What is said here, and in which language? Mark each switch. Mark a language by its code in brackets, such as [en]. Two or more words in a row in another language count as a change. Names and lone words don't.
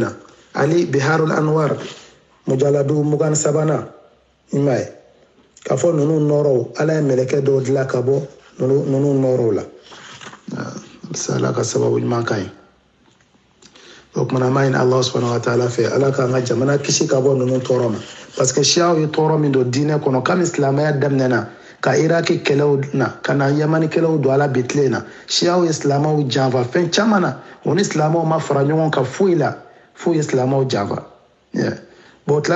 [bm] na Ali Biharul Anwar mujalladu 23 i m'a ye k'a fɔ ninnu nɔrɔw ala ye mɛlɛkɛ dɔw dilan ka bɔ ninnu nɔrɔw la ala ka sababu ɲuman ka ɲi o kumana ma ɲini [ar] Allah subhanahu wa ta'ala [bm] fɛ ala k'an ka jamana kisi ka bɔ ninnu tɔɔrɔ ma [fr] parce que [bm] Shiaw ye tɔɔrɔ min don diinɛ kɔnɔ kabini silamɛya daminɛna ka Iraki kɛlɛw na ka na Yamani kɛlɛw don ala bi tile na Shiaw ye silamɛw janfa fɛn caman na o ni silamɛw ma fara ɲɔgɔn kan foyi la fo ye silamɛw janfa bon o